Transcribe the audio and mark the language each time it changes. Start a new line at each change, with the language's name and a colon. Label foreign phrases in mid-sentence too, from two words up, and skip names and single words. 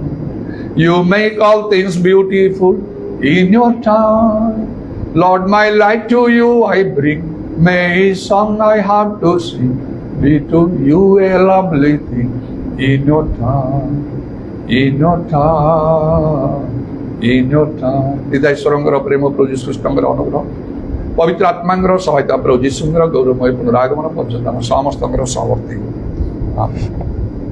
English: You make all things beautiful in your time. Lord, my light to you I bring. May a song I have to sing be to you a lovely thing in your time, in your time, in your time.
Odia: Hৃদয় ଈଶ୍ୱରଙ୍କର ପ୍ରେମ, ପ୍ରଭୁ ଯୀଶୁ ଖ୍ରୀଷ୍ଟଙ୍କର ଅନୁଗ୍ରହ, ପବିତ୍ର ଆତ୍ମାଙ୍କର ସହାୟତା, ପ୍ରଭୁ ଯୀଶୁଙ୍କର ଗୌରବମୟ ପୁନରାଗମନ ପର୍ଯ୍ୟନ୍ତ ଆମ ସମସ୍ତଙ୍କର ସହବର୍ତ୍ତୀ। ଆମେନ୍।